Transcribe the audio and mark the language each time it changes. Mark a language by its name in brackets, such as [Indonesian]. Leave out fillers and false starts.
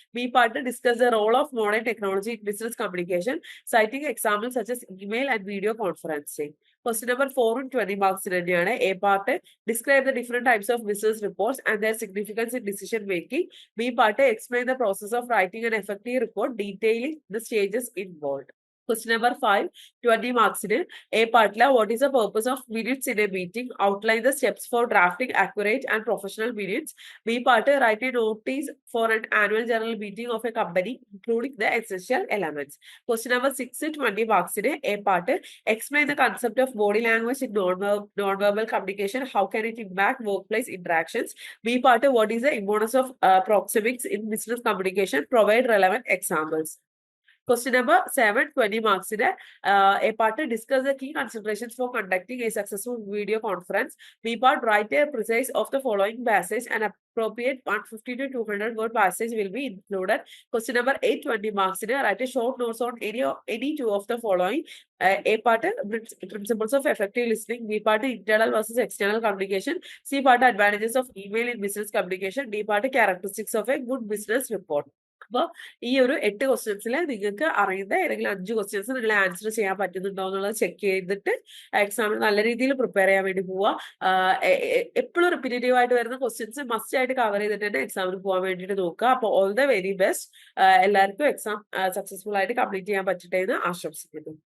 [English] B part discuss the role of modern technology in business communication, citing example such as email and video conferencing. Question number 4 20 മാർക്സിന് തന്നെയാണ്. A part describe the different types of business reports and their significance in decision making. B part explain the process of writing an effective report detailing the stages involve. Question number 5, 20 marks in A part. What is the purpose of minutes in a meeting? Outline the steps for drafting accurate and professional minutes. B part, write a notice for an annual general meeting of a company, including the essential elements. Question number 6, 20 marks in A part. Explain the concept of body language in non-verbal communication. How can it impact workplace interactions? B part, what is the importance of proxemics in business communication? Provide relevant examples. Question number 7, 20 marks in A part, discuss the key considerations for conducting a successful video conference. B part, write a precise of the following passage. An appropriate 150 to 200 word passage will be included. Question number 8, 20 marks in write a short notes on any two of the following. A part, principles of effective listening. B part, internal versus external communication. C part, advantages of email in business communication. D part, characteristics of a good business report. [Malayalam] അപ്പോൾ ഈ ഒരു 8 ക്വസ്റ്റ്യൻസിൽ നിങ്ങൾക്ക് അറിയുന്ന ഏതെങ്കിലും 5 questions നിങ്ങൾ answer ചെയ്യാൻ പറ്റുന്നുണ്ടോ എന്നുള്ളത് ചെക്ക് ചെയ്തിട്ട് എക്സാമിന് നല്ല രീതിയിൽ പ്രിപ്പയർ ചെയ്യാൻ വേണ്ടി പോവുക. എപ്പോഴും റിപ്പീറ്റേറ്റീവ് ആയിട്ട് വരുന്ന ക്വസ്റ്റ്യൻസ് മസ്റ്റ് ആയിട്ട് കവർ ചെയ്തിട്ട് തന്നെ എക്സാമിന് പോകാൻ വേണ്ടിയിട്ട് നോക്കുക. അപ്പോൾ [English] All the very best. [Malayalam] എല്ലാവർക്കും എക്സാം സക്സസ്ഫുൾ ആയിട്ട് കംപ്ലീറ്റ് ചെയ്യാൻ പറ്റട്ടെ എന്ന് ആശംസിക്കുന്നു.